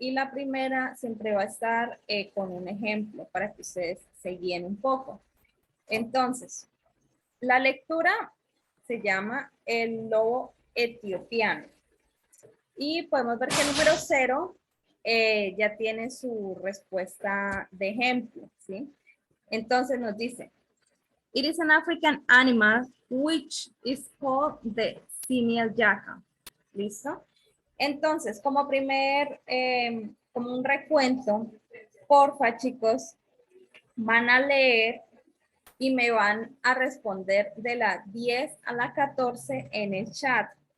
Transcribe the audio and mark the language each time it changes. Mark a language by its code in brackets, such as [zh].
[es] Y la primera siempre va a estar con un ejemplo para que ustedes se guíen un poco. Entonces, la lectura se llama El lobo etiopiano. Y podemos ver que el número 0 ya tiene su respuesta de ejemplo, ¿sí? [en] Entonces nos dice, it is an African animal which is called the Simian jackal. [es] ¿Listo? Entonces, como primer, como un recuento, porfa, chicos, van a leer y me van a responder de la 10 a la 14 en el chat.